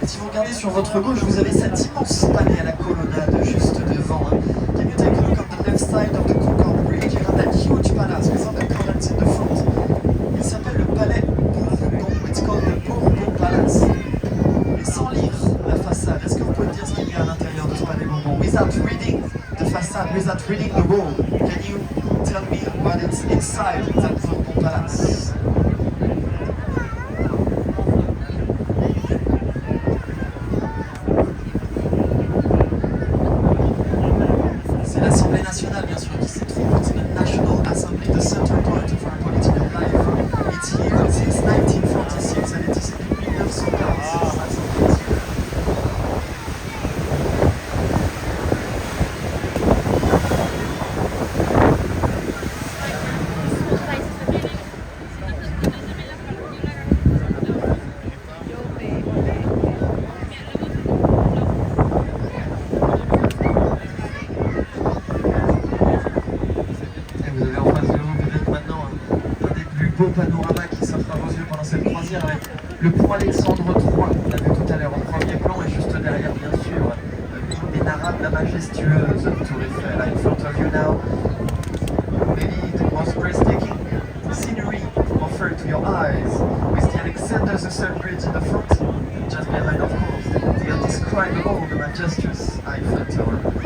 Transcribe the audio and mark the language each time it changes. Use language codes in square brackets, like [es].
[fr] regardez sur votre gauche, vous avez cet immense palais à la colonnade juste devant. Hein. [en] Can you take a look on the left side of the Concorde Bridge? You have that huge palace with all the columns in the front. [fr] Il s'appelle le palais Bourbon. [en] It's called the Bourbon Palace. [fr] Et sans lire la façade, est-ce que vous pouvez me dire ce qu'il y a à l'intérieur de ce palais Bourbon? [en] Without reading the facade, without reading the wall, can you tell me what is inside that Bourbon Palace? [fr] C'est l'Assemblée nationale, bien sûr, qui s'y trouve. [en] It's the National Assembly, the center point of our political life. It's here since 1946, and it is [fr] depuis 1946, l'Assemblée nationale. Et vous avez en face de vous peut-être maintenant un des plus beaux panoramas qui s'offre à vos yeux pendant cette croisière avec le pont Alexandre III, on l'a vu tout à l'heure en premier plan, et juste derrière bien sûr l'inénarrable, la majestueuse Tour Eiffel. [en] In front of you now, maybe the most breathtaking scenery offered to your eyes, with the Alexander the Third Bridge in the front, and just behind of course, the indescribable, the majestuous Eiffel Tower.